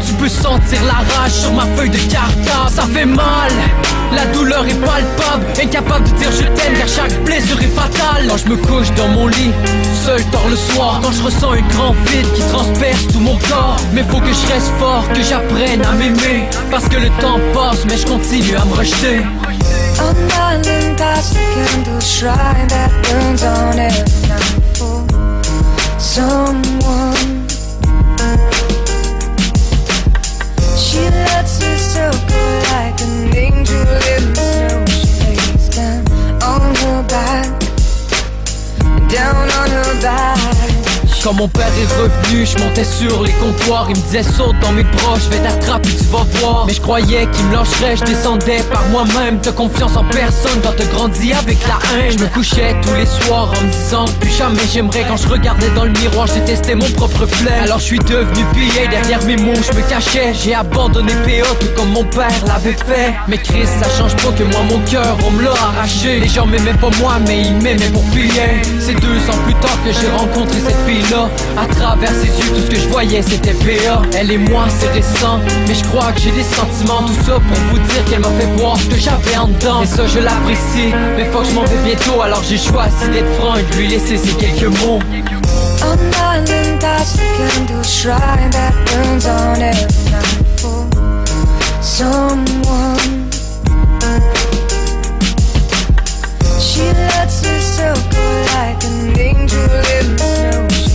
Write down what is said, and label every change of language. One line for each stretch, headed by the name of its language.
French: Tu peux sentir la rage sur ma feuille de cartable. Ça fait mal, la douleur est palpable, incapable de dire je t'aime car chaque blessure est fatale. Quand je me couche dans mon lit, seul tard le soir, quand je ressens un grand vide qui transperce tout mon corps. Mais faut que je reste fort, que j'apprenne à m'aimer, parce que le temps passe mais je continue à me rejeter.
English: I'm running past the candle shrine that burns on every night for someone. She lets herself go like an angel in the snow. She lays down on her back, down on her back.
French: Quand mon père est revenu, je montais sur les comptoirs. Il me disait saute dans mes bras, je vais t'attraper, tu vas voir. Mais je croyais qu'il me lâcherait, je descendais par moi-même. T'as confiance en personne quand t'as grandi avec la haine. Je me couchais tous les soirs en me disant plus jamais j'aimerais. Quand je regardais dans le miroir, je détestais mon propre flair. Alors je suis devenu pillé, derrière mes mots je me cachais. J'ai abandonné PA tout comme mon père l'avait fait. Mais Chris, ça change pas que moi mon cœur on me l'a arraché. Les gens m'aimaient pas moi mais ils m'aimaient pour piller. C'est 2 ans plus tard que j'ai rencontré cette fille là. À travers ses yeux tout ce que je voyais c'était PA. Elle et moi c'est récent, mais je crois que j'ai des sentiments. Tout ça pour vous dire qu'elle m'a fait voir ce que j'avais en dedans. Et ça je l'apprécie, mais faut que je m'en vais bientôt. Alors j'ai choisi d'être franc et de lui laisser ces quelques mots.
English: I'm running past the candle shrine that burns on every night for someone. She lets herself go like an angel in the snow.